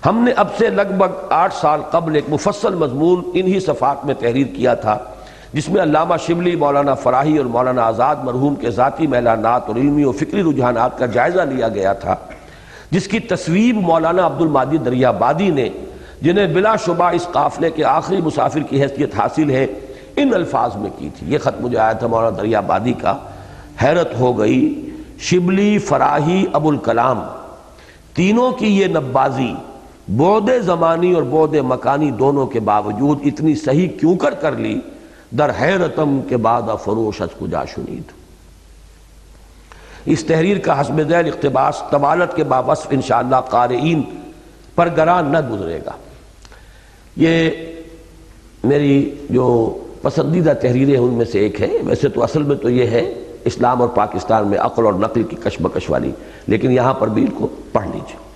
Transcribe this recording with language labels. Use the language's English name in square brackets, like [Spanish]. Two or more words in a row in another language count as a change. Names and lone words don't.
[Urdu] ہم نے اب سے لگ بھگ 8 سال قبل ایک مفصل مضمون انہی صفحات میں تحریر کیا تھا، جس میں علامہ شبلی، مولانا فراہی اور مولانا آزاد مرحوم کے ذاتی میلانات اور علمی و فکری رجحانات کا جائزہ لیا گیا تھا، جس کی تصویب مولانا عبد الماجد دریابادی نے، جنہیں بلا شبہ اس قافلے کے آخری مسافر کی حیثیت حاصل ہے، ان الفاظ میں کی تھی۔ یہ خط مجھے آیا تھا مولانا دریابادی کا، حیرت ہو گئی، شبلی، فراہی، ابو الکلام، تینوں کی یہ نبازی بعد زمانی اور بعد مکانی دونوں کے باوجود اتنی صحیح کیوں کر لی؟ [Persian] در حیرتم کے بعد فروش از کجا شنید۔ [Urdu] اس تحریر کا حسب ذیل اقتباس طوالت کے باوصف انشاءاللہ قارئین پر گران نہ گزرے گا۔ یہ میری جو پسندیدہ تحریریں ان میں سے ایک ہے، ویسے تو اصل میں تو یہ ہے اسلام اور پاکستان میں عقل اور نقل کی کشمکش والی، لیکن یہاں پر بھی ان کو پڑھ لیجیے۔